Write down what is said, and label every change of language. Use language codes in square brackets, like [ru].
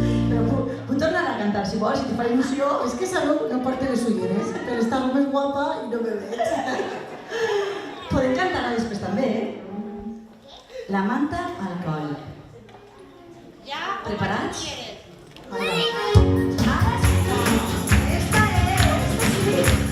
[ca] Però puc tornar a cantar, si vols, si te fa il·lusió. [es] Es que Salud [ca] no porta les ulleres, [es] pero está muy guapa y no me ves. [ca] Podem cantar després també, La manta al coll. Preparats? Ara sí. Esta sí.